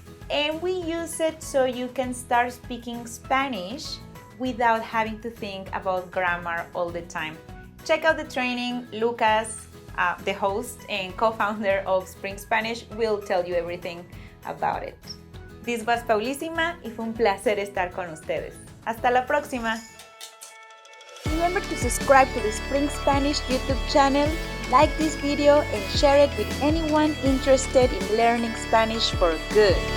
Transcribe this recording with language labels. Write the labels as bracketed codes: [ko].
[en] And we use it so you can start speaking Spanish without having to think about grammar all the time. Check out the training. Lucas, the host and co-founder of Spring Spanish, will tell you everything about it. This was Paulísima [es] y fue un placer estar con ustedes. Hasta la próxima. [en] Remember to subscribe to the Spring Spanish YouTube channel, like this video and share it with anyone interested in learning Spanish for good.